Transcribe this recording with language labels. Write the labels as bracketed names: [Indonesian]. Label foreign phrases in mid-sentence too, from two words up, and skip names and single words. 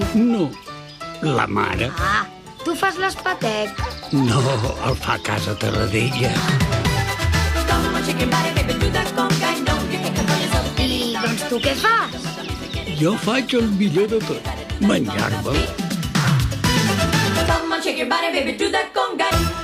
[Catalan] No, la mare. Ah, tu fas l'espatec? No, el fa a casa Terradella. I, doncs tu què fas? Jo faig el millor de tot, menjar-me'l. [English] Come on, shake your body, baby, do that conga.